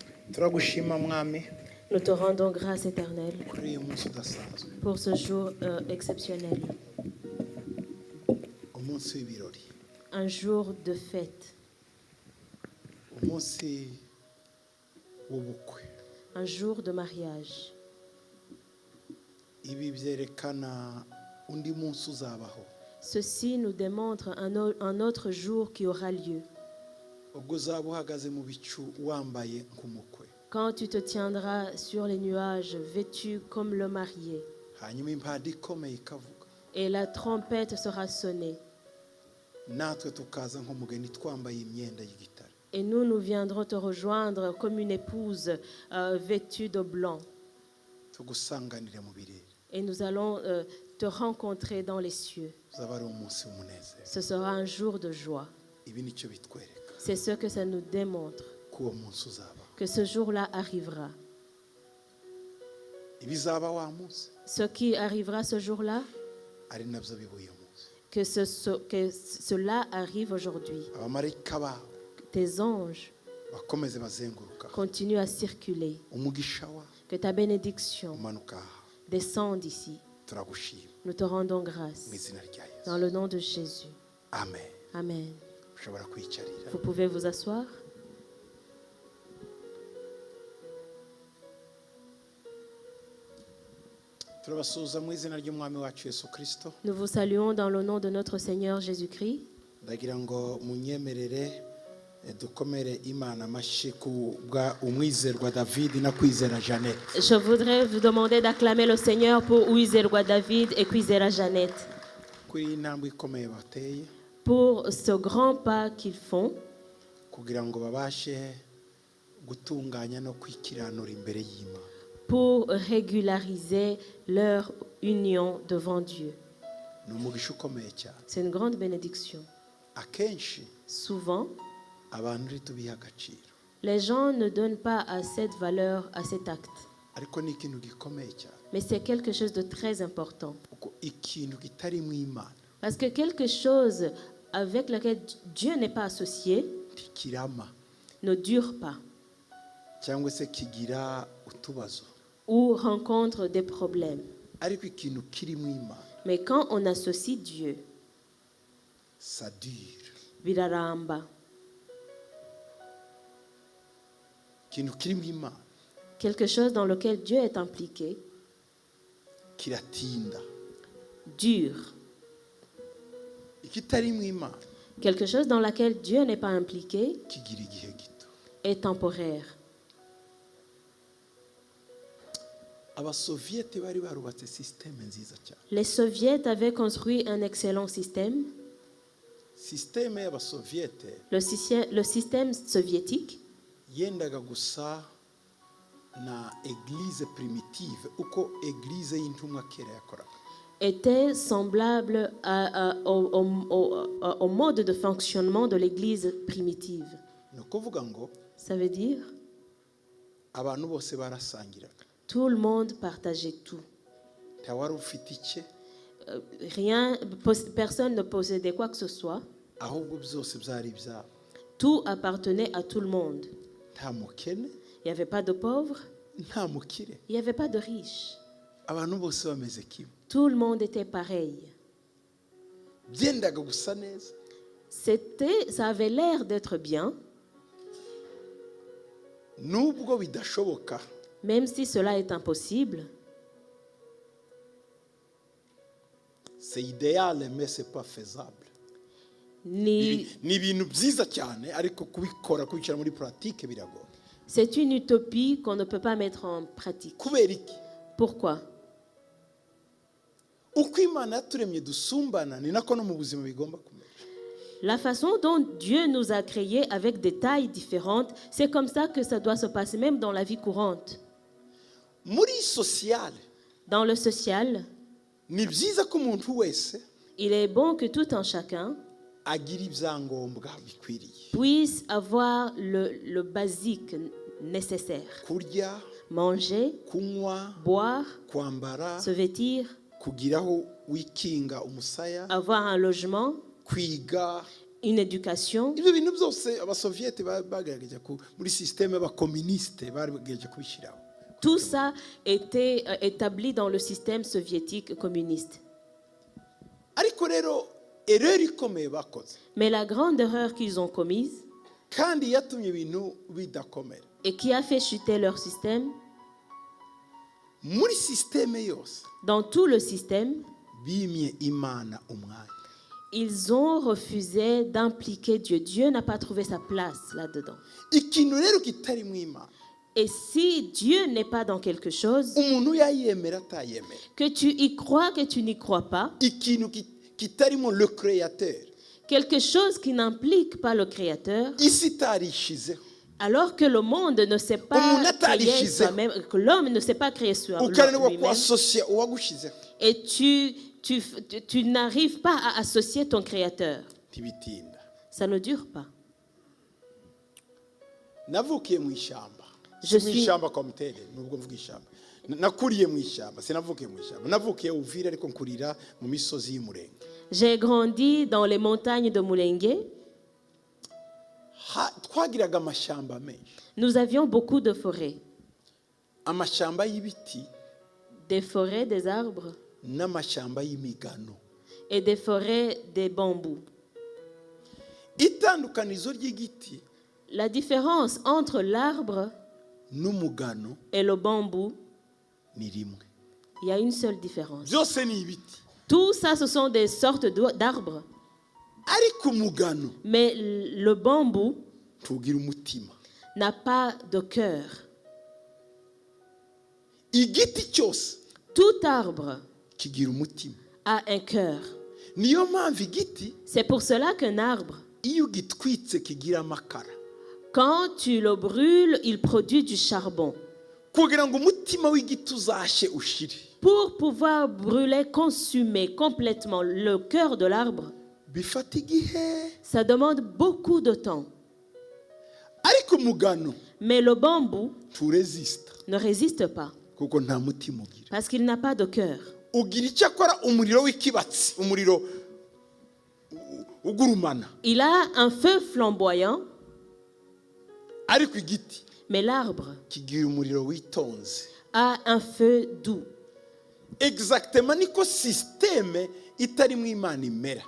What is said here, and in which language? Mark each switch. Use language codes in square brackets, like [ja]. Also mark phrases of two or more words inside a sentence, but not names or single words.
[rw] turagushima mwami [fr] Nous te rendons grâce éternelle [rw] kuri uyu munsi udasanzwe, [fr] pour ce jour exceptionnel, [rw] umunsi w'ibirori, [fr] un jour de fête, [rw] umunsi w'ubukwe. [fr] un jour de mariage. [rw] Ibi byerekana undi munsi uzabaho, [fr] Ceci nous démontre un autre jour qui aura lieu, [rw] ubwo uzaba uhagaze mu bicu wambaye nk'umukwe, [fr] quand tu te tiendras sur les nuages vêtu comme le marié, [rw] hanyuma impanda ikomeye ikavuga, [fr] et la trompette sera sonnée, [rw] natwe tukaza nk'umugeni twambaye imyenda y'igitare. [fr] et nous viendrons te rejoindre comme une épouse vêtue de blanc, [rw] tugusanganire mu birere. [fr] et nous allons te rencontrer dans les cieux. [rw] Uzaba ari umunsi w'umunezero. [fr] Ce sera un jour de joie. [rw] Ibi nicyo bitwereka [fr] C'est ce que ça nous démontre, [rw] ko uwo munsi uzabaho. [fr] que ce jour-là arrivera. [rw] Ibizaba wa munsi [fr] Ce qui arrivera ce jour-là, [rw] ari nabyo biba uyu munsi. [fr] que cela arrive aujourd'hui. [rw] Abamarayika bawe [fr] Tes anges [rw] bakomeze bazenguruka, [fr] continuent à circuler. [rw] umugisha wawe [fr] Que ta bénédiction [rw] umanuka aha. [fr] descende ici. [rw] Turagushima [fr] Nous te rendons grâce. [rw] mu izina rya [fr] Dans [rw] Yesu. [fr] le nom de Jésus. [rw] Amen. [fr] Amen. [rw] Ushobora kwicarira. [fr] Vous pouvez vous asseoir. [rw] Turabasuhuza mu izina ry'umwami wacu Yesu Kristo. [fr] Nous vous saluons dans le nom de notre Seigneur Jésus-Christ. [rw] Ndagira ngo munyemerere dukomere Imana amashyi ku bwa umwizerwa David na kwizera Jeannette. [fr] Je voudrais vous demander d'acclamer le Seigneur pour Uwizerwa David et Kwizera Jeannette, [rw] Kuri iyi ntambwe ikomeye bateye [fr] pour ce grand pas qu'ils font [rw] kugira ngo babashe gutunganya no kwikiranura imbere y'Imana. [fr] pour régulariser leur union devant Dieu. [rw] Ni umugisha ukomeye cyane. [fr] C'est une grande bénédiction. [rw] Akenshi [fr] Souvent, [rw] abantu ntitubiha agaciro, [fr] les gens ne donnent pas à cette valeur, à cet acte. [rw] ariko ni ikintu gikomeye cyane, [fr] Mais c'est quelque chose de très important. [rw] kuko ikintu kitari mu Imana [fr] Parce que quelque chose avec lequel Dieu n'est pas associé [rw] ntikirama [fr] ne dure pas [rw] cyangwa se kigira utubazo, [fr] ou rencontre des problèmes. [rw] ariko ikintu kiri mu Imana [fr] Mais quand on associe Dieu, ça dure. [rw] biraramba. Ikintu kiri mu Imana [fr] Quelque chose dans lequel Dieu est impliqué [rw] kiratinda, [fr] dure. [rw] ikitari mu Imana [fr] Quelque chose dans lequel Dieu n'est pas impliqué [rw] kigira igihe gito. [fr] est temporaire. [rw] Abasoviyete bari barubatse sisiteme nziza cyane. [fr] Les soviets avaient construit un excellent système. [rw] Sisiteme y'abasoviyete [fr] Le système soviétique [rw] yendaga gusa na [fr] eglise primitive [rw] uko eglise y'intumwa kera yakoraga. [fr] était semblable au mode de fonctionnement de l'Église primitive. [rw] Ni ukuvuga ngo [fr] Ça veut dire [rw] abantu bose barasangiraga, [fr] tout le monde partageait tout. [rw] ntawari ufite icye, [fr] Personne ne possédait quoi que ce soit. [rw] ahubwo byose byari ibyabo. [fr] Tout appartenait à tout le monde. [rw] Nta mukene, [fr] Il n'y avait pas de pauvres, [rw] nta mukire, [fr] il n'y avait pas de riches. [rw] abantu bose bameze kimwe. [fr] Tout le monde était pareil. [rw] Byendaga gusa neza, [fr] Ça avait l'air d'être bien, [rw] nubwo bidashoboka, [fr] même si cela est impossible. c'est idéal mais c'est pas faisable. [rw] Ni Ni ibintu byiza cyane, ariko kubikora kubishyira muri pratique biragoye. [fr] C'est une utopie qu'on ne peut pas mettre en pratique. [rw] Kubera iki? [fr] Pourquoi? [rw] Uko Imana yaturemye dusumbana ni nako no mu buzima bigomba kumera. [fr] La façon dont Dieu nous a créés avec des tailles différentes, c'est comme ça que ça doit se passer même dans la vie courante. [rw] Muri social [fr] Dans le social, [rw] ni byiza ko umuntu wese [fr] il est bon que tout un chacun [rw] agira ibyangombwa bikwiriye. [fr] puisse avoir le basique nécessaire. [rw] Kurya, [fr] Manger, [rw] kunywa, [fr] boire, [rw] kwambara, [fr] se vêtir, [rw] kugiraho wikinga umusaya, [fr] avoir un logement, [rw] kwiga, [fr] une éducation. [rw] ibyo bintu byose abasoviyete bagerageje muri système y'abakomunisite bagerageje kubishyiraho. [fr] Tout ça était établi dans le système soviétique communiste. [rw] ariko rero erreur ikomeye bakoze [fr] Mais la grande erreur qu'ils ont commise [rw] kandi yatumye ibintu bidakomera [fr] et qui a fait chuter leur système, [rw] muri système yose [fr] dans tout le système, [rw] bimye imana umwanya. [fr] ils ont refusé d'impliquer Dieu. Dieu n'a pas trouvé sa place là-dedans. [rw] ikintu rero kitari mu imana [fr] Et si Dieu n'est pas dans quelque chose, [rw] umuntu yayemera atayemera [fr] que tu y crois, que tu n'y crois pas, [rw] ikintu kitarimo [fr] le créateur quelque chose qui n'implique pas le Créateur, [rw] isi itarishizeho [fr] alors que le monde ne sait pas [rw] Umuntu [fr] créer [rw] atarishizeho. [fr] soi-même, que l'homme ne sait pas créer soi-même, [rw] ukananirwa kuasosiya uwagushizeho [fr] et tu n'arrives pas à associer ton Créateur, [rw] ntibitinda. [fr] ça ne dure pas. [rw] navukiye mu ishyamba [fr] Je [rw] si mu [fr] suis- [rw] ishyamba kwa mutere nubwo mvuga ishyamba nakuriye mu ishyamba sinavukiye mu ishyamba navukiye Uvira ariko nkurira mu misozi y'umurenge. [fr] J'ai grandi dans les montagnes de Mulenge. [rw] Twagiraga amashyamba menshi, [fr] Nous avions beaucoup de forêts, [rw] amashyamba y'ibiti [fr] des forêts des arbres [rw] n'amashyamba y'imigano. [fr] et des forêts des bambous. [rw] Itandukanizo ry'igiti [fr] La différence entre l'arbre [rw] n'umugano [fr] et le bambou, [rw] ni rimwe, [fr] il y a une seule différence. [rw] byose ni ibiti [fr] Tout ça, ce sont des sortes d'arbres. [rw] ariko umugano [fr] Mais le bambou [rw] tugira umutima. [fr] n'a pas de cœur. [rw] Igiti cyose [fr] Tout arbre [rw] kigira umutima. [fr] a un cœur. [rw] Niyo mpamvu igiti [fr] C'est pour cela qu'un arbre, [rw] iyo ugitwitse kigira amakara [fr] quand tu le brûles, il produit du charbon. [rw] kugira ngo umutima w'igiti uzashye ushire. [fr] Pour pouvoir brûler, consumer complètement le cœur de l'arbre, [rw] Bifata igihe, [fr] ça demande beaucoup de temps. [rw] ariko umugano [fr] Mais le bambou [rw] turesista [fr] ne résiste pas [rw] kuko nta mutima ugira. [fr] parce qu'il n'a pas de cœur. [rw] Ugira icyo akora umuriro w'ikibatsi, umuriro ugurumana, [fr] Il a un feu flamboyant, [rw] ariko igiti [fr] mais l'arbre [rw] kigira umuriro witonze. [fr] a un feu doux. [rw] Exactement niko systeme itari mu Imana imera.